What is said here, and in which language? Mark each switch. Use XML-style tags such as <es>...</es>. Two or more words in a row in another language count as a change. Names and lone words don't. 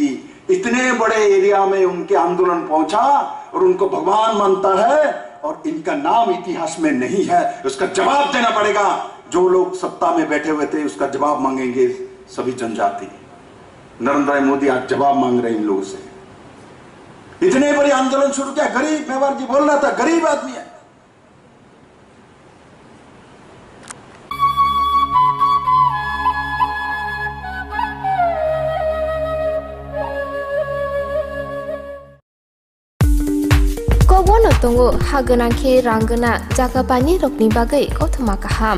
<hi>इतने बड़े एरिया में उनके आंदोलन पहुंचा और उनको भगवान मानता है, और इनका नाम इतिहास में नहीं है। उसका जवाब देना पड़ेगा। जो लोग सत्ता में बैठे हुए थे उसका जवाब मांगेंगे सभी जनजाति। नरेंद्र भाई मोदी आज जवाब मांग रहे हैं इन लोगों से। इतने बड़े आंदोलन शुरू किया, गरीब, मेवाड़ जी बोल रहा था, गरीब आदमी है।</hi> <trp>Kobono tongo haganangke rangana jaga pani rokni bagai kothoma kaham.</trp>